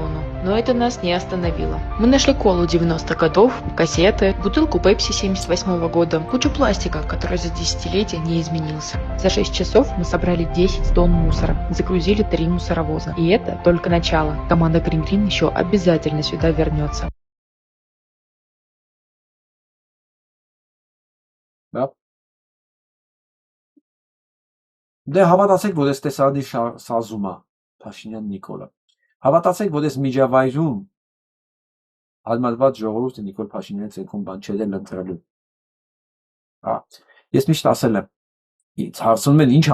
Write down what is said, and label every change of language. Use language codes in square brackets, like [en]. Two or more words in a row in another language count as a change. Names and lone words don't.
[ru] Но это нас не остановила. Мы нашли колу 90-х годов, кассеты, бутылку Пепси 78-го года, кучу пластика, который за десятилетия не изменился. За 6 часов мы собрали 10 тонн мусора, загрузили 3 мусоровоза. И это только начало. Команда Green Green еще обязательно сюда вернется. Да. [hy] Դե հավատացեք, որ այս տեսարանի սազում է Փաշինյան Նիկոլը։ Հավատացեք, որ այս միջավայրում հարմարված ժողովուրդը Նիկոլ Փաշինյանի ցերկում բան չէր ընտրելու։ Հա, ես միշտ ասել եմ, ինձ հարցնում են ինչ